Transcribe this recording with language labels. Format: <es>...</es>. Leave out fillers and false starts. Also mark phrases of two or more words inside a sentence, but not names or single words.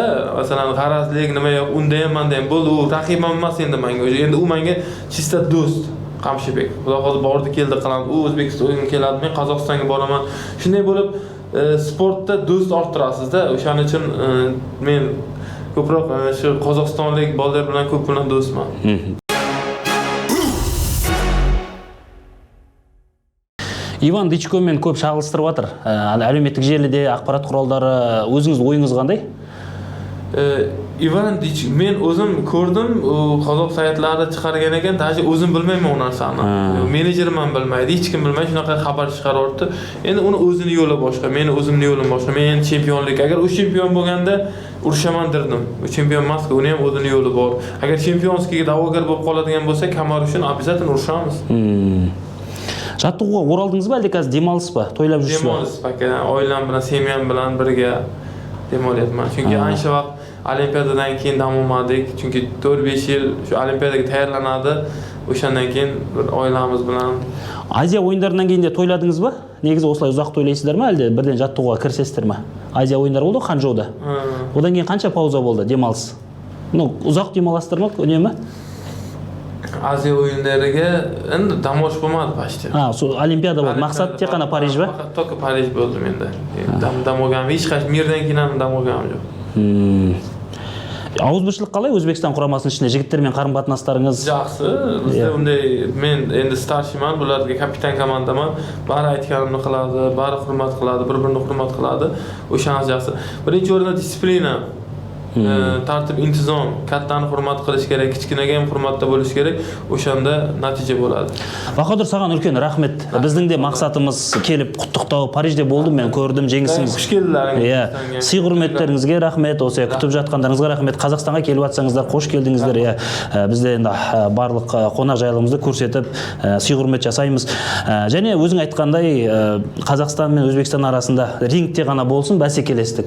<uz>Masalan, g'arazlik nima yo'q, unda ham menda ham bo'ldi. U raqibim emas endi menga. Endi u menga chista do'st. Qamshibek. Xudo xohlasa bordi keldi qilamiz. U O'zbekistonga keladi, men Qozog'istonga boraman. Shunday bo'lib, sportda do'st orttirasiz-da. O'shaning uchun men ko'proq shu qozog'istonlik bolalar bilan ko'p bilan do'stman.</uz> <kk>Иван Дичкомен көп шағылыстырып жатыр. Әлеуметтік желіде, ақпарат құралдары, өзіңіз ойыңыз қандай?</kk> <uz>Ivan Dich, men o'zim ko'rdim, qozoq saytlari chiqargan ekan, даже o'zim bilmayman u narsani. Menejerim ham bilmaydi, hech kim bilmaydi, shunaqa xabar chiqaryapti. Endi uni o'zini yo'li boshqa, meni o'zimni yo'lim boshqa. Men chempionlik, agar u chempion bo'lganda urushaman derdim. U chempion emas-ku, uni ham o'zini yo'li bor. Agar chempionskiga da'vogar bo'lib qoladigan bo'lsa, kamar uchun обязательно urushamiz.</uz> <kk>Жаттығуға оралдыңыз ба, әлде қазір демалыс па? Тойлап жүрсіз ба?</kk> <uz>Demolish aka, oilam bilan, semyam bilan birga demolyapman. Chunki ancha vaqt Olimpiadadan keyin dam olmadik. Chunki 4-5 yil shu Olimpiadaga tayyorlanadi. O'shandan keyin oilamiz bilan</uz> <kk>Азия ойындарынан кейін де тойладыңыз ба? Негізі осылай ұзақ тойлайсыздар ма, әлде бірден жаттығуға кірісесіздер ме? Азия ойындары болды Ханчжоуда. Одан кейін қанша пауза болды, демалыс? Ұзақ демаласыздар ма, үнемі?</kk> <uz>Азия o'yinlariga endi dam olish bo'lmadi почти. Olimpiada bo'ldi.</uz> <kk>Мақсат тек қана Париж ба?</kk> <uz>Faqat to'ka Parij bo'ldi menda. Dam olganim, hech qaysi yerdan keyin ham dam olganim yo'q.</uz> <kk>Ауызбіршілік қалай Өзбекстан құрамасының ішінде жігіттермен қарым-қатынастарыңыз? Жақсы.</kk> <uz>Bizda unday men endi starshiman, bularga kapitan komandaman. Bari aytganimni qiladi, bari hurmat qiladi, bir-birini hurmat qiladi. O'shanisi yaxshi. Birinchi o'rinda disiplina. Tartib, intizom, kattani hurmat qilish kerak, kichkinaga ham hurmatda bo'lish kerak. O'shanda natija bo'ladi.</uz> <kk>Bahodir, саған үлкен рахмет. Біздің де мақсатымыз келіп құттықтау. Парижде болдым, мен көрдім жеңісіңіз.</kk> <uz>Xush keldinglar.</uz> <kk>Сый құрметтеріңізге рахмет, осы күтіп жатқандарыңызға рахмет. Қазақстанға келіп жатсаңыздар, қош келдіңіздер. Бізде енді барлық қонақжайлығымызды көрсетіп, сый құрмет жасаймыз. Және өзің айтқандай, Қазақстан мен Өзбекстан арасында рингте ғана болсын, бәсекелестік.</kk>